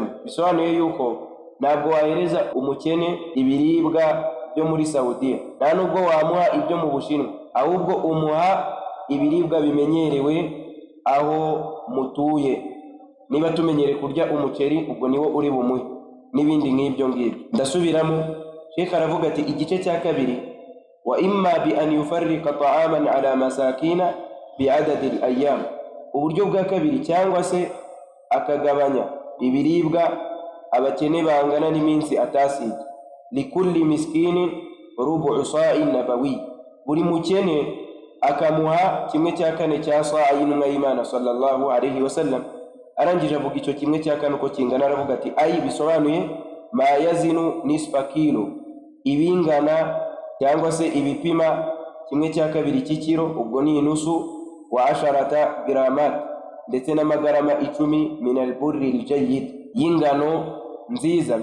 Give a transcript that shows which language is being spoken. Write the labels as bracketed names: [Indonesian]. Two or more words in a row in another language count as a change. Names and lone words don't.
[Kinyarwanda] Bisobanuye yuko ntabwo wahereza umukene ibiribwa byo muri Saudiya, nta nubwo wamuha ibyo mu Bushinwa, ahubwo umuha ibiribwa bimenyerewe aho mutuye. Niba tumenyere kurya umuceri, ubwo niwo uri bumuhe, n'ibindi nk'ibyo ngibyo. Ndasubiramo, Sheikh aravuga ati igice cya kabiri, [Arabic] وإما بأن يفرق طعاما على مساكين بعدد الأيام, [Kinyarwanda] uburyo bwa kabiri cyangwa se akagabanya ibiribwa abakene bangana n'iminsi atasiga. [Arabic] لكل مسكين ربع صاع نبوي, [Kinyarwanda] buri mukene akamuha kimwe cya kane cya sa'a y'intumwa y'Imana [Arabic] صلى الله عليه وسلم. [Kinyarwanda] Arangije avuga icyo kimwe cya kane uko kingana, aravuga ati ay bisobanuye [Arabic] ما يزن نصف كيلو, [Kinyarwanda] ibingana cyangwa se ibipima kimwe cya kabiri cy'ikiro, ubwo ni inusu, [Arabic] وعشرة جرامات, [Kinyarwanda] ndetse n'amagarama 10 [Arabic] من البر الجيد, [Kinyarwanda] y'ingano nziza.